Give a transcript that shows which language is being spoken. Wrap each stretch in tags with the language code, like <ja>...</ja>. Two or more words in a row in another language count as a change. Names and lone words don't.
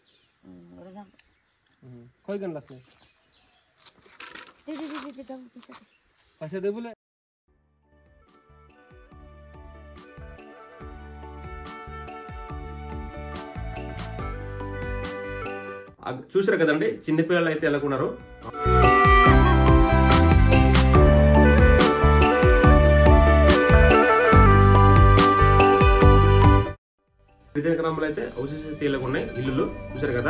<te>कोई गन लस में दे पैसे दे बोले. చూసారు కదండి చిన్నపిల్లలు అయితే ఎలాగున్నారు. గిరిజన గ్రామంలో అయితే హౌసెస్ అయితే ఇలాగ ఉన్నాయి, ఇల్లులు చూసారు కదా.</te>